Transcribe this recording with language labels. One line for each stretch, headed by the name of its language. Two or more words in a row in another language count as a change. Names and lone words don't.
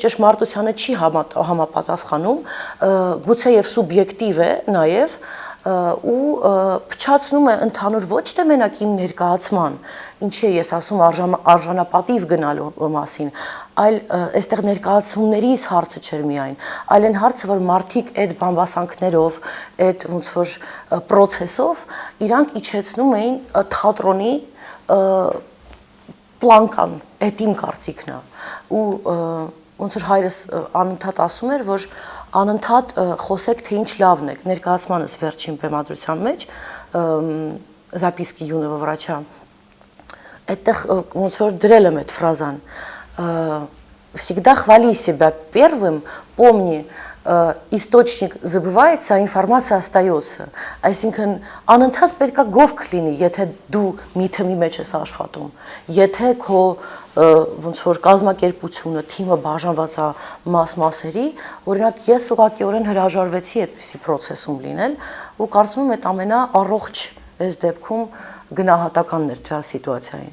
Armenian: ճշմարտությանը չի համապատասխանում, գուցե եւ սուբյեկտիվ է նաեւ ու փչացնում է ընդհանուր ոչ թե մենակ իմ ներկայացման, ինչի է ես ասում արժանապատիվ գնալու մասին, այլ այստեղ ներկայացումներիս հարցը չէր միայն, այլ այն հարցը, որ մարդիկ այդ բամբասանքներով, այդ ոնց որ process-ով իրանք իջեցնում էին թատրոնի պլանկան, այդ իմ կարծիքն է, ու ոնց որ հայրս անընդհատ ասում էր, որ անընդհատ խոսեք, թե ինչ լավն եք, ներկայացմանս վերջին բեմադրության մեջ,
Russian: записки юного врача,
Armenian: այդտեղ ոնց որ դրել եմ այդ ֆրազան,
Russian: всегда хвали себя первым, помни, источник забывается, а информация остается.
Armenian: Այսինքն անընդհատ պետք է գովք լինի, եթե դու մի թեմի մեջ ես աշխատում, եթե քո ոնց որ կազմակերպությունը, թիմը բաժանված է մասերի, օրինակ ես ուղղակիորեն հրաժարվեցի այդպիսի process-ում լինել ու կարծում եմ այդ ամենաառողջ այս դեպքում գնահատականն էր դրա սիտուացիային։